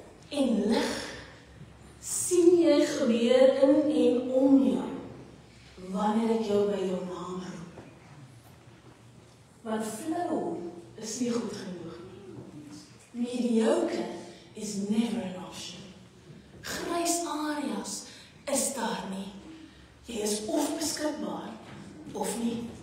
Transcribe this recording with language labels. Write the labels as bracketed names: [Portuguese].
[Afrikaans] en lig sien jy gebeur in en om jou, wanneer ek jou by jou naam roep. Want flou is nie goed genoeg nie. [English] Mediocre is never an option. [Afrikaans] Grys areas is daar nie. Jy is of beskikbaar, of nie.